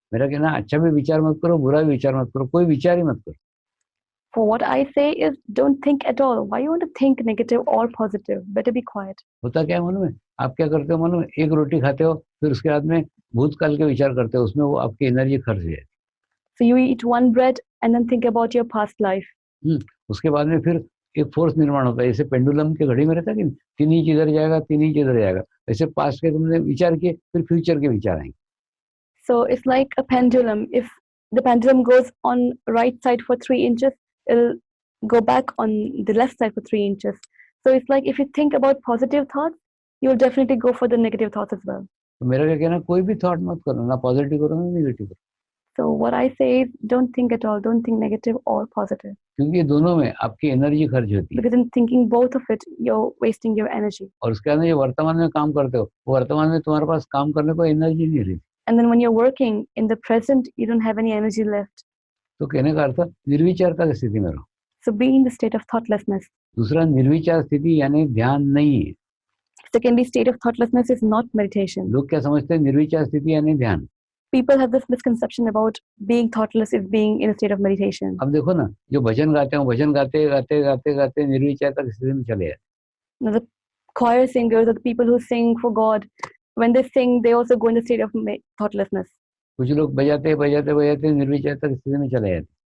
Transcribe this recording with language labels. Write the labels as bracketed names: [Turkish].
[Hindi] मेरा कहना, अच्छा भी विचार मत करो, बुरा भी विचार मत करो, कोई विचार ही मत करो। [English] For what I say is, don't think at all. Why you want to think negative or positive? Better be quiet. [Hindi] होता क्या है मालूम है, आप क्या करते हो मालूम है, एक रोटी खाते हो, फिर उसके बाद में भूतकाल के विचार करते हो, उसमें वो आपकी एनर्जी खर्च है। [English] So you eat one bread and then think about your past life. [Hindi] उसके बाद में फिर एक फोर्स निर्माण होता है, जैसे पेंडुलम के घड़ी में रहता है कि 3 इंच इधर जाएगा, 3 इंच इधर जाएगा, ऐसे पास्ट के तुमने विचार किए, फिर फ्यूचर के विचार आएंगे। [English] So it's like a pendulum. If the pendulum goes on right side for 3 inches, it'll go back on the left side for 3 inches. So it's like if you think about positive thoughts, you'll definitely go for the negative thoughts as well. [Hindi] तो मेरा क्या कहना, कोई भी thought मत करो, ना positive करो ना नेगेटिव करो। [English] So what I say is, don't think at all. Don't think negative or positive. [Hindi] क्योंकि ये दोनों में आपकी एनर्जी खर्च होती है। [English] Because in thinking both of it, you're wasting your energy. [Hindi] और उसके बाद में जो वर्तमान में काम करते हो, वो वर्तमान में तुम्हारे पास काम करने को एनर्जी नहीं रही। [English] And then when you're working in the present, you don't have any energy left. [Hindi] तो कहने का अर्थ निर्विचारता की स्थिति में रहो। [English] So be in the state of thoughtlessness. [Hindi] दूसरा, निर्विचार स्थिति यानी ध्यान नहीं है। [English] Secondly, state of thoughtlessness is not meditation. [Hindi] लोग क्या समझते हैं, निर्विचार स्थिति यानी ध्यान। [English] people have this misconception about being thoughtless is being in a state of meditation. [Hindi] अब देखो ना, जो भजन गाते हैं, भजन गाते गाते गाते गाते निर्विचार तक स्थिति में चले जाते। [English] Now, the choir singers or the people who sing for God, when they sing, they also go in the state of thoughtlessness. [Hindi] कुछ लोग बजाते बजाते बजाते निर्विचार तक स्थिति में चले जाते।